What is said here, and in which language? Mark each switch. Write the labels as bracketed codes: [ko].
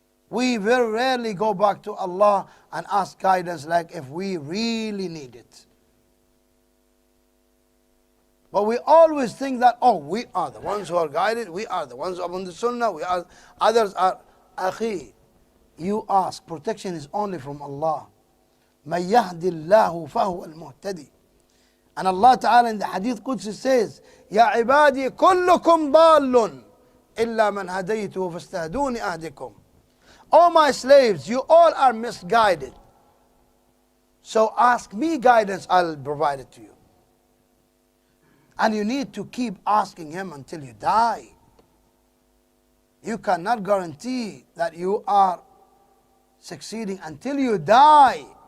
[en] We very rarely go back to Allah and ask guidance like if we really need it. But we always think that, we are the ones who are guided, we are the ones upon the sunnah, others are, akhi, you ask, protection is only from Allah. [ar] مَن يَهْدِ اللَّهُ فَهُوَ الْمُهْتَدِي. [en] And Allah Ta'ala in the Hadith Qudsi says, [ar] يَا عِبَادِي كُلُّكُمْ ضَالٌ إِلَّا مَنْ هَدَيْتُهُ فَاسْتَهْدُونِ أَهْدِكُمْ. [en] O my slaves, you all are misguided. So ask me guidance, I'll provide it to you. And you need to keep asking Him until you die. You cannot guarantee that you are succeeding until you die.